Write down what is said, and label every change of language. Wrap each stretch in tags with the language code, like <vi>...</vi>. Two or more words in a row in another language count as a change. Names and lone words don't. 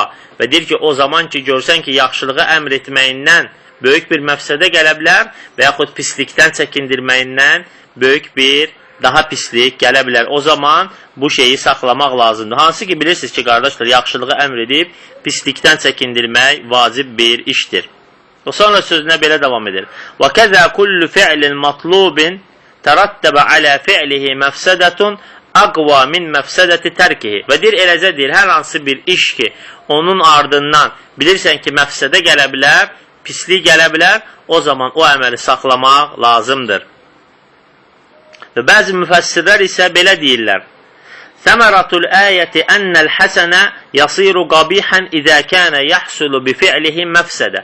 <az>Və deyir ki, o zaman ki, görsən ki, yaxşılığı əmr etməyindən böyük bir məfsədə gələ bilər və yaxud pislikdən çəkindirməyindən böyük bir daha pislik gələ bilər. O zaman bu şeyi saxlamaq lazımdır. Hansı ki, bilirsiniz ki, qardaşlar, yaxşılığı əmr edib, pislikdən çəkindirmək vacib bir işdir. O sonra sözünə belə davam edir.</az> <ar>وَكَذَا كُلُّ فِعْلٍ مَطْلُوبٍ تَرَتَّبَ عَلَى فِعْلِهِ مَفْسَدَةٌ أَقْوَى مِنْ مَفْسَدَةِ تَرْكِهِ.</ar> <az>Və deyir, eləcə deyir, hər hansı bir iş ki, onun ardından bilirsən ki, məfsədə gələ bilər, pislik gələ bilər, o zaman o əməli saxlamaq lazımdır. Və bəzi müfəssirlər isə belə deyirlər.</az> <ar>ثمرة الآية أن الحسنة يصير قبيحا إذا كان يحصل بفعله مفسدة.</ar>